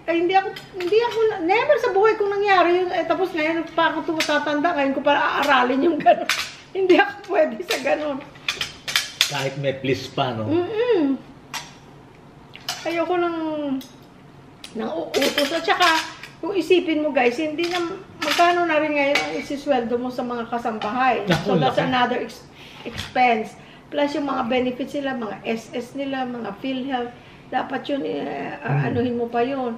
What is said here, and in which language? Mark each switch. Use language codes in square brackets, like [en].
[tl] Ay, hindi ako, never sa buhay kong nangyari yun. Tapos ngayon, pa ako tumatatanda, ngayon ko para aaralin yung gano'n. Hindi ako pwede sa gano'n. Kahit may please pa, no? Ayoko nang uutos. At saka, kung isipin mo guys, hindi na, magkano na rin ngayon ang isisweldo mo sa mga kasambahay. [en] So, that's another expense. [tl] Plus yung mga benefits nila, mga SS nila, mga PhilHealth, dapat yun, anuhin mo pa yun.